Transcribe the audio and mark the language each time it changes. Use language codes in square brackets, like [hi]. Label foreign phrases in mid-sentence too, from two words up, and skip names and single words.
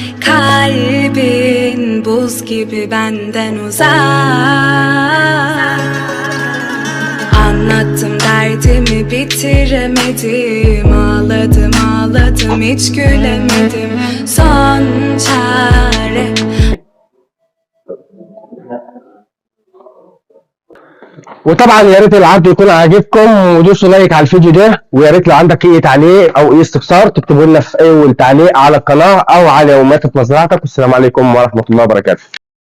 [tr] Kalbin buz gibi benden uzak. Anlattım derdimi bitiremedim. Ağladım hiç gülemedim. Son çare. [ar] وطبعا يا ريت العرض يكون عاجبكم ودوسوا لايك على الفيديو ده، ويا ريت لو عندك اي تعليق او اي استفسار تكتبوا لنا في اول تعليق على القناه او على يوميات مزرعتك. والسلام عليكم ورحمه الله وبركاته.